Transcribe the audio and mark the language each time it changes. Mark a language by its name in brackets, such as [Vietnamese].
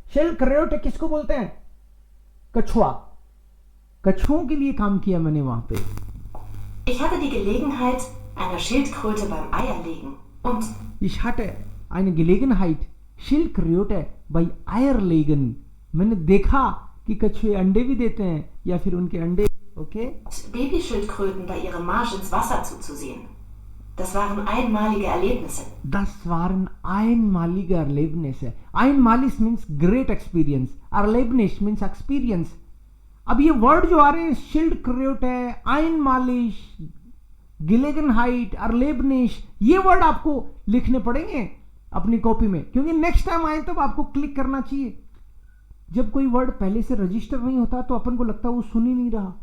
[Hindi] Shield Creator किसको बोलते हैं? कछुआ. कछुओं के लिए काम किया मैंने वहां पे. [German] Ich hatte die Gelegenheit einer Schildkröte beim Eierlegen und ich hatte eine Gelegenheit Schildkröte bei Eierlegen. [Hindi] मैंने देखा कि कछुए अंडे भी देते हैं या फिर उनके अंडे. [English] Okay? [German] Babyschildkröten bei ihrem Marsch ins Wasser zuzusehen. Das waren einmalige Erlebnisse. Das waren einmalige Erlebnisse. [English] Einmalig means great experience. Erlebnis means experience. [Hindi] अब ये वर्ड जो आ रहे हैं, Schildkröte, einmalig, Gelegenheit, Erlebnis, ये वर्ड आपको लिखने पड़ेंगे अपनी कॉपी में, क्योंकि नेक्स्ट टाइम आए तब आपको क्लिक करना चाहिए. जब कोई वर्ड पहले से रजिस्टर नहीं होता तो अपन को लगता है वो सुन ही नहीं रहा.